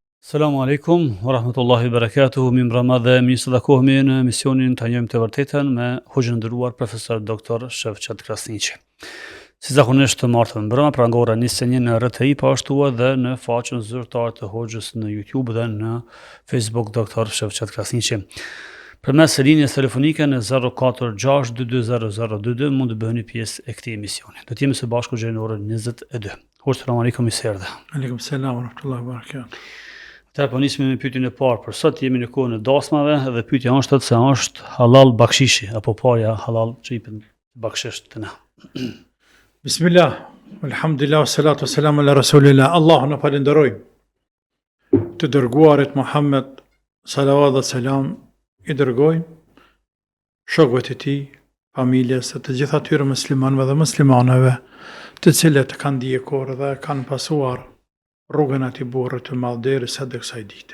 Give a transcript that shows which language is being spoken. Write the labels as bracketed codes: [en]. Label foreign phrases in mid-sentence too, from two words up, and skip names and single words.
[ar] السلام عليكم ورحمة الله وبركاته, [sq] mi mbrama dhe mi së takohemi në emisionin të njëjmë të vërtetën me hoxhën nderuar profesor doktor Shevqet Krasniqi. Si zakonisht të martën mbrëma, pra nga ora 21 në RTI, po ashtu edhe në faqen zyrtare të hoxhës në YouTube dhe në Facebook doktor Shevqet Krasniqi. Përmes linjës telefonike në 046-220022 mund të bëheni pjesë e këtij emisioni. Do të jemi së bashku deri në orën 22. Hoxh, [ar] سلام عليكم, [sq] i serdhe. [ar] عليكم السلام ورحمة الله وبركاته. [sq] Atëherë po nisim me pyetjen e parë. Për sot jemi në kohën e dasmave dhe pyetja është se është halal bakshishi apo parja halal që jepet bakshish të na. [ar] بسم الله الحمد لله الصلاة والسلام على رسول الله. [sq] Allahu na falenderoj. Të dërguarit Muhammed salavat dhe selam i dërgojmë shokëve të tij, familjes, të gjithë atyre muslimanëve dhe muslimaneve, të cilët kanë ndjekur dhe kanë pasuar rrugën ati burrit të madh derisa të kësaj dite.